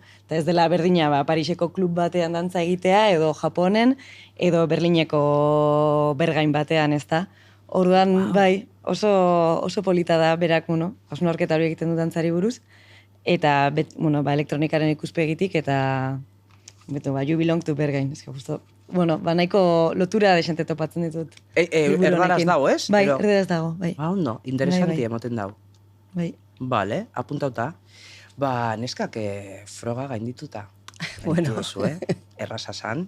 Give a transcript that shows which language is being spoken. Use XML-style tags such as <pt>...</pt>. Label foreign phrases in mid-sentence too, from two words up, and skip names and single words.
<eu>Eta ez dela berdina, Pariseko klub batean dantza egitea, edo Japonen, edo Berlineko bergain batean, ez da. Orduan, bai, oso polita da, berak, hausnarketa hori egiten du dantzari buruz. Eta, elektronikaren ikuspegitik, eta,</eu> <en>you belong to Bergain,</en> <eu>ez justo. Nahiko lotura desente topatzen ditut. liburu erdaraz honekin. dago, ez? Bai, Pero- erdaraz dago, bai. Ba, ondo, interesanti Bai. emoten dau. Bai. Vale, apuntauta. Neskak froga gaindituta. Bueno. Duzu, erraza san.</eu>